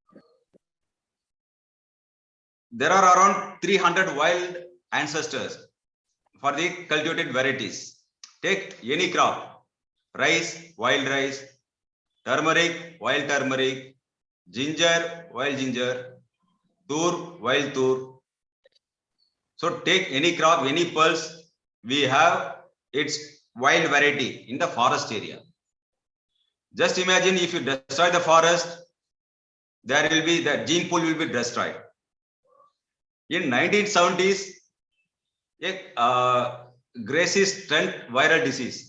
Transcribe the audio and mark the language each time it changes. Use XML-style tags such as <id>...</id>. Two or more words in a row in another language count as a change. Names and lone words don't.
<en>There are around 300 wild ancestors for the cultivated varieties. Take any crop: rice, wild rice; turmeric, wild turmeric; ginger, wild ginger; tur, wild tur. So take any crop, any pulse, we have its wild variety in the forest area. Just imagine if you destroy the forest, there will be the gene pool will be destroyed. In 1970s, Gracie Trent viral disease.</en>